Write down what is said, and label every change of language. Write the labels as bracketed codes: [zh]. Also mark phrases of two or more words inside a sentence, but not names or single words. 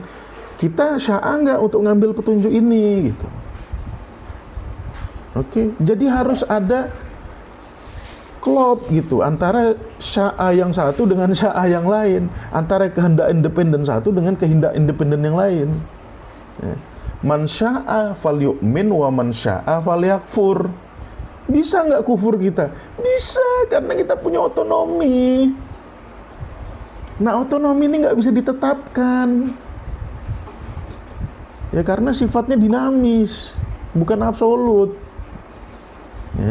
[id] Kita sya'a enggak untuk ngambil petunjuk ini gitu. Oke, jadi harus ada klop gitu antara sya'a yang satu dengan sya'a yang lain, antara kehendak independen satu dengan kehendak independen yang lain. Ya. [ar] من شاء فليؤمن ومن شاء فليكفر. [id] Bisa nggak kufur kita? Bisa, karena kita punya otonomi. Nah, otonomi ini nggak bisa ditetapkan. Ya, karena sifatnya dinamis, bukan absolut. Ya.